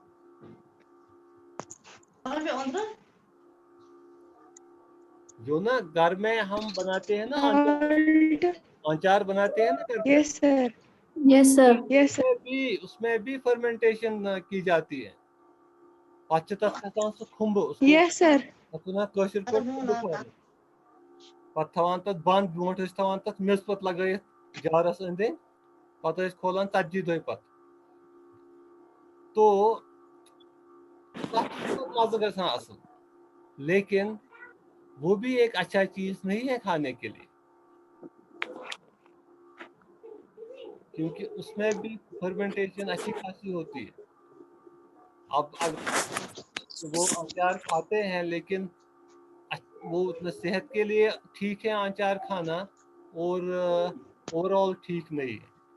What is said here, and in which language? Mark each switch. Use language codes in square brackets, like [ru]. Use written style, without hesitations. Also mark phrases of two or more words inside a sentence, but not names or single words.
[hi] जो ना घर में हम बनाते हैं ना, Salt. अचार बनाते हैं ना घर पे, [en] Yes sir. Yes sir. Yes sir. [hi] उसमें भी फर्मेंटेशन की जाती है। [ks] पच तथ खसान सु खुम्ब उसको [en] Yes sir. [ks] ना कशिर पे खुम्ब खाने, पत थवान तथ बंद, ब्रोट थवान तथ मेज पत लगायत जारस अंदे, पत खोलान 40 दोह पत, तो तथ मजा गसान असल। [hi] लेकिन वो भी एक अच्छा चीज नहीं है खाने के लिए, क्योंकि उसमें भी फर्मेंटेशन अच्छी खासी होती है। अब अगर वो अचार खाते हैं, लेकिन वो उतना सेहत के लिए ठीक है अचार खाना, और ओवरऑल ठीक नहीं है।